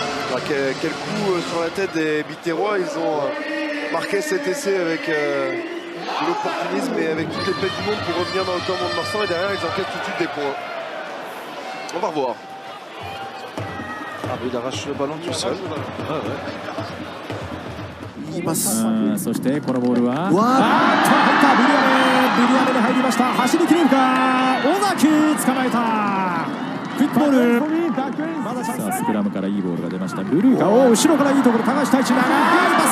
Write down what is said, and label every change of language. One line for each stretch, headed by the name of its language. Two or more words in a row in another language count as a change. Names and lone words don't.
French: Quel coup sur la tête des Biterrois. Ils ont marqué cet essai avec de l'opportunisme et avec toutes les peines du monde pour revenir dans le camp de Marsan, et derrière ils enquêtent tout de suite des points. On va revoir. Ah mais il arrache le ballon tout seul.
Japanese: そしてこのボールは入ったビリアメで入りました。走り切れるか。尾崎捕まえた。クイックボール。さあスクラムからいいボールが出ました。ブルーが後ろからいいところ高橋太一長いパス。